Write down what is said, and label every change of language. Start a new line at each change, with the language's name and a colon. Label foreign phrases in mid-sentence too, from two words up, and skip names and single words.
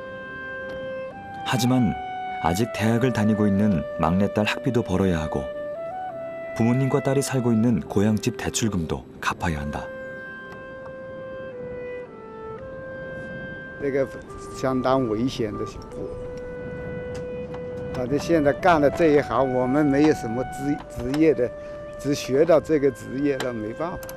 Korean: 하지만 아직 대학을 다니고 있는 막내딸 학비도 벌어야 하고 부모님과 딸이 살고 있는 고향집 대출금도 갚아야 한다.
Chinese: 这个相当危险的步。反正现在干了这一行，我们没有什么职业的，只学到这个职业了，没办法。